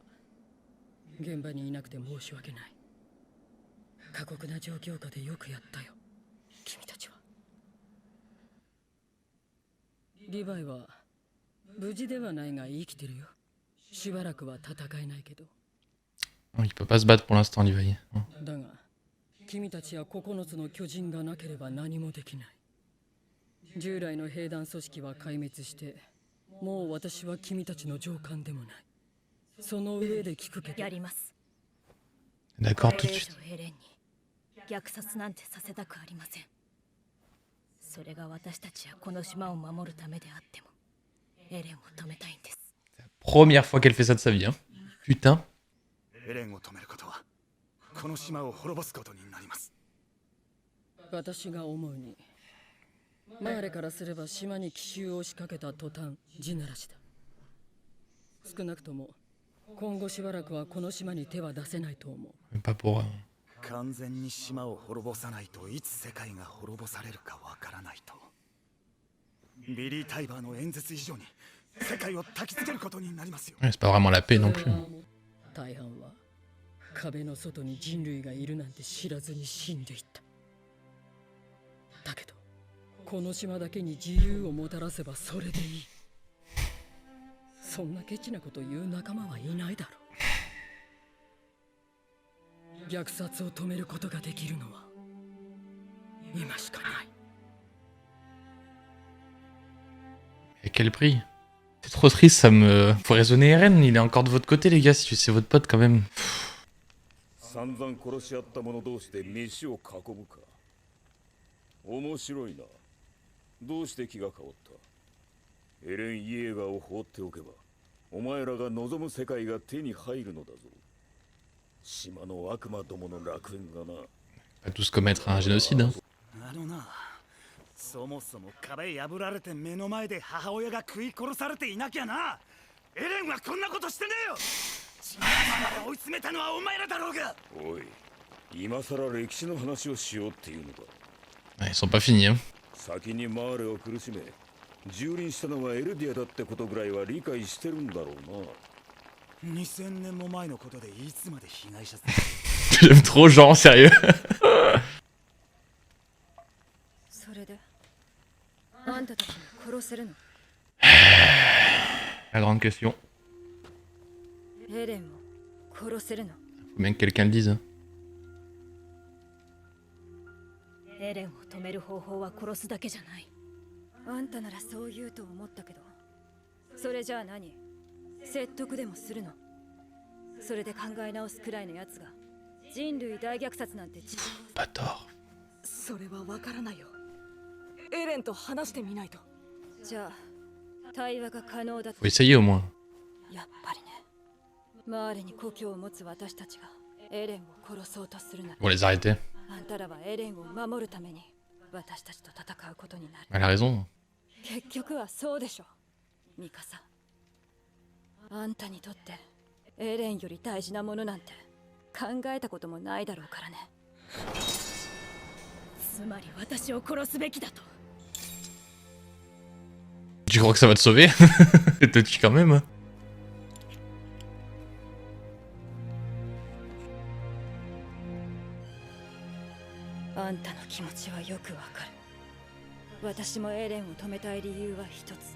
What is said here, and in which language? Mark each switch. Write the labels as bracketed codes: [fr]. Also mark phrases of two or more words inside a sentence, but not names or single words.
[ja] 現場にいなくて申し訳ない。過酷な状況下でよくやったよ。君たちは。リヴァイは無事ではないが生きてるよ。しばらくは戦えないけど。 [fr] Il peut pas se battre pour l'instant, Levi. [ja] だが、君たちや9つの巨人がなければ何もできない。従来の兵団組織は壊滅して、もう私は君たちの上官でもない。その上で聞くけど。やります。 [fr] D'accord, tout de suite. [ja] 虐殺なんてさせたくありません。それが私たちやこの島を守るためであっても、エレンを止めたいんです。 [fr] Première fois qu'elle fait ça de sa vie, hein. Putain. [ja] エレンを止めることはこの島を滅ぼすことになります。私が思うに、マーレからすれば島に奇襲を仕掛けた途端地ならしだ。少なくとも今後しばらくはこの島に手は出せないと思う。 [fr] Pas pour... [ja] 完全に島を滅ぼさないといつ世界が滅ぼされるかわからないと。ビリー・タイバーの演説以上に世界を焚きつけることになりますよ。 [fr] C'est pas vraiment la paix non plus. [ja] 大半は壁の外に人類がいるなんて知らずに死んでいった。だけどこの島だけに自由をもたらせばそれでいい。そんなケチなこと言う仲間はいないだろう。虐殺を止めることができるのは今しかない。 [fr] Et quel prix? C'est trop triste, ça me... Faut raisonner Eren, il est encore de votre côté les gars, si c'est votre pote quand même. [ja] 散々殺し合った者同士で飯を囲むか。面白いな。どうして気が変わった？エレン・イエーガーを放っておけばお前らが望む世界が手に入るのだぞ。島の悪魔どもの楽園がな。 [fr] Pas tous commettre un génocide, hein. [ja] あのな、そもそも壁破られて目の前で母親が食い殺されていなきゃな。エレンはこんなことしてねえよ。島まで追い詰めたのはお前らだろうが。おい、今さら歴史の話をしようっていうのか。 [fr] Ouais, ils sont pas finis, hein. [ja] 先にマーレを苦しめ蹂躙したのはエルディアだってことぐらいは理解してるんだろうな。 2000年も前のことでいつまで被害者 [fr] J'aime trop genre, sérieux. [ja] それであんたたちも殺せるの？ [fr] La grande question. [ja] エレンを殺せるの？ [fr] Faut bien que quelqu'un le dise, hein. [ja] エレンを止める方法は殺すだけじゃない。あんたならそう言うと思ったけど、それじゃあ何？説得でもするの？それで考え直すくらいのやつが人類大虐殺なんて [fr] Pas tort. [ja] それはわからないよ。エレンと話してみないと。じゃあ対話が可能だと。 [fr] Faut essayer au moins. [ja] やっぱりね。マーレに故郷を持つ私たちがエレンを殺そうとするなら、 [fr] Faut les arrêter. [ja] あんたらはエレンを守るために私たちと戦うことになる。 [fr] Elle a raison. [ja] 結局はそうでしょ、ミカサ。あんたにとってエレンより大事なものなんて考えたこともないだろうからね。つまり私を殺すべきだと。 [fr] Tu crois que ça va te sauver? Et te tue quand même, hein. [ja] あんたの気持ちはよくわかる。私もエレンを止めたい理由は一つ。